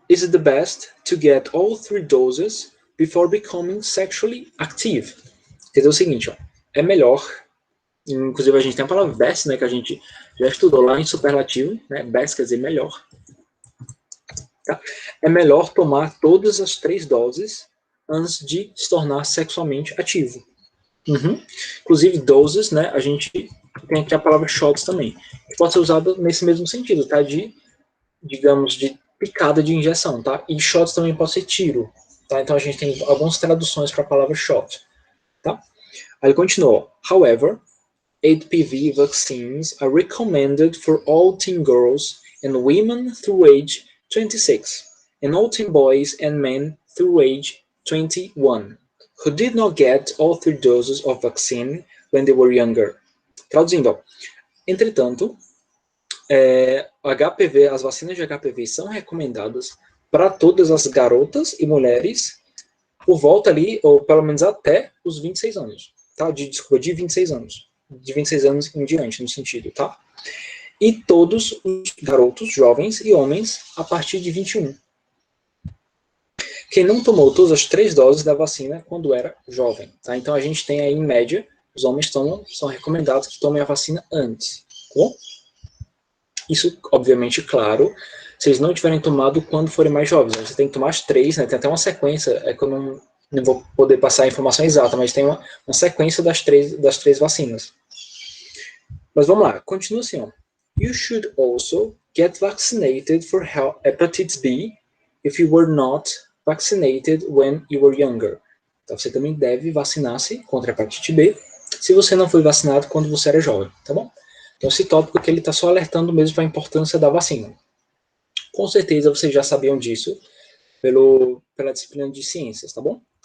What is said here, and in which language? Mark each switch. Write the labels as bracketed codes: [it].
[en] Is it the best to get all 3 doses before becoming sexually active? [pt] Quer dizer o seguinte, ó. É melhor, inclusive a gente tem a palavra best, né, que a gente já estudou lá em superlativo, né? Best quer dizer melhor. Tá? É melhor tomar todas as 3 doses antes de se tornar sexualmente ativo. Uhum. Inclusive, doses, né, a gente tem aqui a palavra shots também, que pode ser usada nesse mesmo sentido, tá? Digamos, de picada de injeção, tá? E shots também pode ser tiro, tá? Então a gente tem algumas traduções para a palavra shot, tá? Aí ele continuou. [en] However, HPV vaccines are recommended for all teen girls and women through age 26, and all teen boys and men through age 21, who did not get all 3 doses of vaccine when they were younger. [pt] Traduzindo, ó. Entretanto, HPV, as vacinas de HPV são recomendadas para todas as garotas e mulheres por volta ali, ou pelo menos até os 26 anos, tá? Desculpa, de 26 anos. De 26 anos em diante, no sentido, tá? E todos os garotos, jovens e homens a partir de 21. Quem não tomou todas as 3 doses da vacina quando era jovem, tá? Então a gente tem aí, em média, os homens são recomendados que tomem a vacina antes, tá bom? Isso, obviamente, claro, se eles não tiverem tomado quando forem mais jovens. Você tem que tomar as 3, né? Tem até uma sequência, que eu não vou poder passar a informação exata, mas tem uma sequência das três vacinas. Mas vamos lá, continua assim, ó. [en] You should also get vaccinated for hepatitis B if you were not vaccinated when you were younger. [pt] Então você também deve vacinar-se contra a hepatite B se você não foi vacinado quando você era jovem, tá bom? Então esse tópico aqui ele está só alertando mesmo para a importância da vacina. Com certeza vocês já sabiam disso pela disciplina de ciências, tá bom?